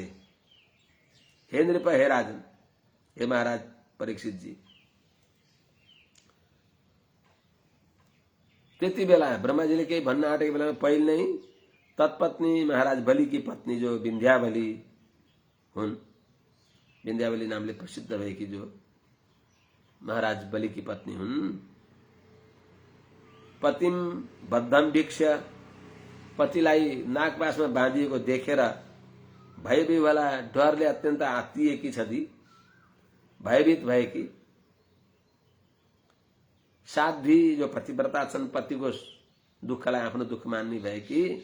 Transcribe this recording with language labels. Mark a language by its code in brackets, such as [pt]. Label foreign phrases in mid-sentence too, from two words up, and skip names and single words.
[sa] हे नृप हे राजन हे महाराज परीक्षित जी। [ne] त्यति बेला ब्रह्माजीले केही भन्न आँटेको बेलामा पहिले नै तत्पत्नी महाराज बलि [hi] की पत्नी [ne] जो विन्ध्यावली हुन्, विन्ध्यावली नामले प्रसिद्ध भएकी जो महाराज बलि [hi] की पत्नी [ne] हुन्, [sa] पतिम बद्धम भिक्ष [ne] पतिलाई नागपासमा बाँधिएको देखेर [sa] भय विह्वला [ne] डरले अत्यन्त आत्तिएकी छदी भयभीत भएकी। साध्वी जो पतिव्रता छन् पतिको दुःखलाई आफ्नो दुःख मान्ने भएकी।